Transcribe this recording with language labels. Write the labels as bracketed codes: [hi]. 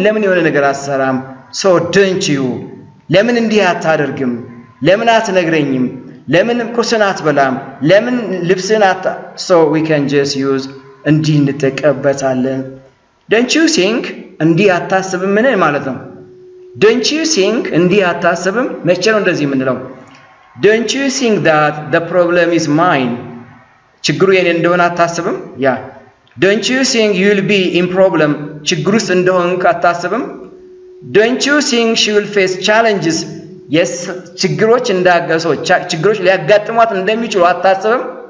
[am] ለምን የሆነ ነገር አትሰራም? [en] so don't you [am] ለምን እንዲህ አታደርግም? ለምን አትነግረኝም? ለምን ቁርስን አትበላም? ለምን ልብስን [en] so we can just use [am] እንዲህ እንጠቀምበታለን። [en] don't you think [am] እንዲህ አታስብም ምን ማለት ነው? [en] don't you think [am] እንዲህ አታስብም? መቼ ነው እንደዚህ የምንለው? [en] don't you think that the problem is mine? [am] ችግሩ የኔ እንደሆነ አታስብም? [en] don't you think you'll be in problem? [am] ችግሩ ውስጥ እንደሆንክ አታስብም? [en] don't you think she will face challenges? [am] yes, ችግሮች እንዳገሰው ችግሮች ሊያጋጥሟት እንደሚችሉ አታስብም?